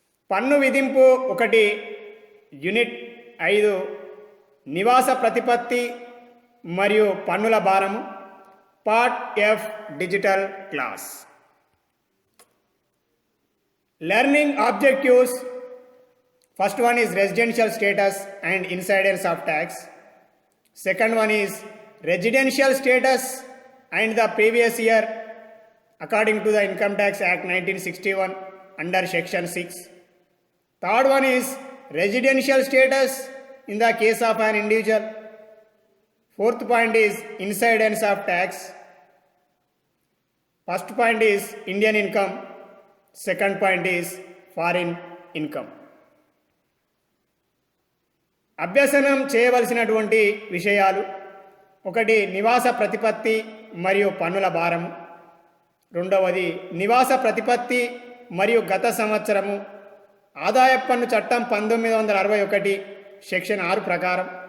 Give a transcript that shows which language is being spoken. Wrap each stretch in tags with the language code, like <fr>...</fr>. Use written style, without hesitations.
<te>పన్ను విధింపు 1, యూనిట్ 5, నివాస ప్రతిపత్తి మరియు పన్నుల భారము, part F digital class. Learning objectives.</te> <en>First one is residential status and incidence of tax. Second one is residential status and the previous year according to the Income Tax Act 1961 under Section 6. Third one is residential status in the case of an individual. Fourth point is incidence of tax. First point is Indian income. Second point is foreign income.</en> <te>అభ్యసనం చేయవలసినటువంటి విషయాలు: 1, నివాస ప్రతిపత్తి మరియు పన్నుల భారము. 2, నివాస ప్రతిపత్తి మరియు గత సంవత్సరము ఆదాయపు పన్ను చట్టం 1961 సెక్షన్ 6 ప్రకారం.</te>